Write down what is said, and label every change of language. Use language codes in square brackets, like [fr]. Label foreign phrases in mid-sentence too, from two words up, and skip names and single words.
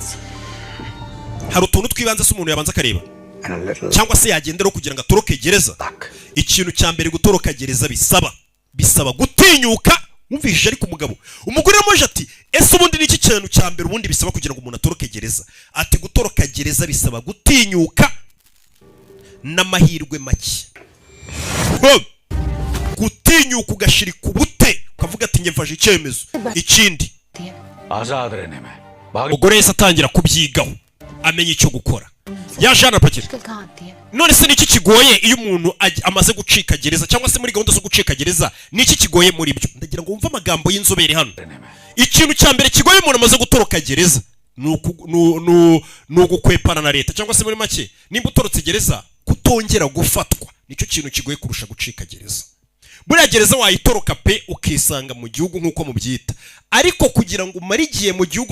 [rw] hari utuntu twibanze se umuntu yabanza akareba cyangwa se yagendera kugira ngo atoroke gereza ikintu cya mbere gutoroka gereza bisaba gutinyuka umvishije ariko umugore yamoje ati ese ubundi niki kintu cya mbere ubundi bisaba kugira ngo umuntu atoroke gereza ati gutoroka gereza bisaba gutinyuka n'amahirwe make gutinyuka ugashirika ubute ukavuga ati nge mfashe icyemezo ikindi umugore yese atangira kubyigaho amenya icyo gukora yaje anapakira [hi] मुश्किल कहाँ आती है? [rw] none se niki kigoye iyo umuntu amaze gucika gereza cyangwa se muri gahunda zo gucika gereza niki kigoye muri byo ndagira ngo wumve amagambo y'inzobere hano ikintu cya mbere kigoye umuntu amaze gutoroka gereza nugukwepana na leta cyangwa se muri make nimba utorotse gereza kutongera gufatwa nicyo kintu kigoye kurusha gucika gereza buriya gereza wayitoroka pe ukisanga mu gihugu nk'uko mubyita ariko kugira ngo umare igihe mu gihugu